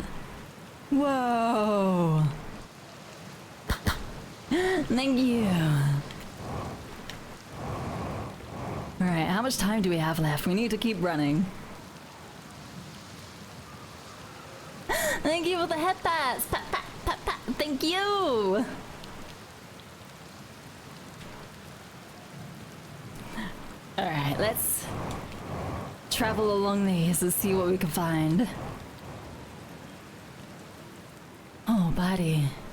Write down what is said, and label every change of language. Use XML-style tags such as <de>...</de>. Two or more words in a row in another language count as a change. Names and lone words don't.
<en>Whoa. Thank you. Alright, how much time do we have left? We need to keep running. Thank you for the head pats. Pat, pat, pat, pat. Thank you. Alright, let's travel along these and see what we can find. Oh, buddy.</en>